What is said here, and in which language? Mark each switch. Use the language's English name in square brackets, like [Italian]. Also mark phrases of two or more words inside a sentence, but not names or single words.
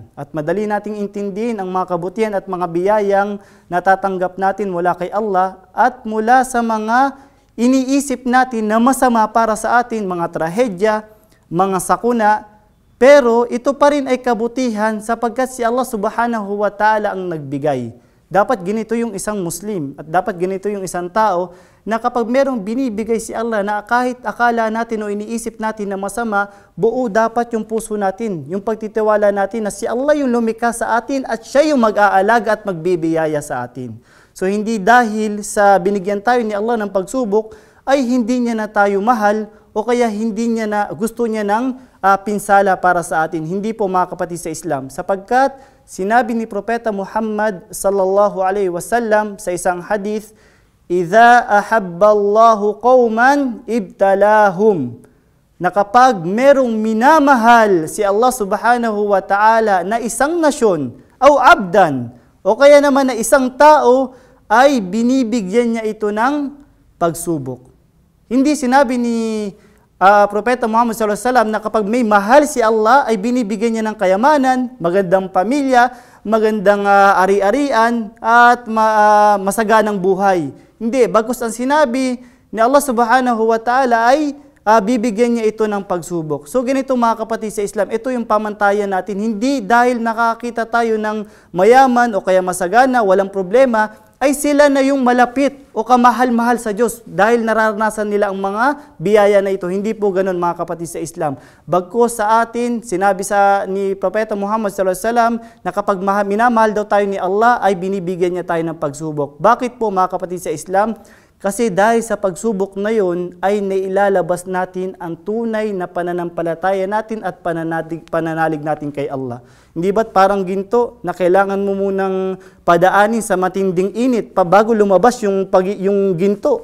[Filipino] At madali nating intindihin ang mga kabutihan at mga biyayang natatanggap natin mula kay Allah at mula sa mga iniisip natin na masama para sa atin, mga trahedya, mga sakuna. Pero ito pa rin ay kabutihan sapagkat si Allah [Arabic] سبحانه وتعالى [Filipino] ang nagbigay. Dapat ganito yung isang Muslim at dapat ganito yung isang tao na kapag merong binibigay si Allah na kahit akala natin o iniisip natin na masama, buo dapat yung puso natin, yung pagtitiwala natin na si Allah yung lumikha sa atin at siya yung mag-aalaga at magbibiyaya sa atin. So hindi dahil sa binigyan tayo ni Allah ng pagsubok ay hindi niya na tayo mahal o kaya hindi niya na gusto niya ng pinsala para sa atin. Hindi po mga kapatid sa Islam. Sapagkat sinabi ni Propeta Muhammad [Arabic] صلى الله عليه وسلم [Filipino] sa isang hadith, [Arabic] "إذا أحب الله قوما ابتلاهم." [Filipino] Na kapag merong minamahal si Allah [Arabic] سبحانه وتعالى [Filipino] na isang nasyon o abdan o kaya naman na isang tao, ay binibigyan niya ito ng pagsubok. Hindi sinabi ni Propeta Muhammad [Arabic] صلى الله عليه وسلم [Filipino] na kapag may mahal si Allah ay binibigyan niya ng kayamanan, magandang pamilya, magandang ari-arian at masaganang buhay. Hindi, bagkus ang sinabi ni Allah [Arabic] سبحانه وتعالى [Filipino] ay bibigyan niya ito ng pagsubok. So ganito mga kapatid sa Islam, ito yung pamantayan natin. Hindi dahil nakakita tayo ng mayaman o kaya masagana, walang problema, ay sila na yung malapit o kamahal-mahal sa Diyos dahil nararanasan nila ang mga biyaya na ito. Hindi po ganun mga kapatid sa Islam. Bagkus sa atin, sinabi ni Propeta Muhammad [Arabic] صلى الله عليه وسلم [Filipino] na kapag minamahal daw tayo ni Allah ay binibigyan niya tayo ng pagsubok. Bakit po mga kapatid sa Islam? Kasi dahil sa pagsubok na yun ay nailalabas natin ang tunay na pananampalataya natin at pananalig natin kay Allah. Hindi ba't parang ginto na kailangan mo munang padaanin sa matinding init bago lumabas yung ginto?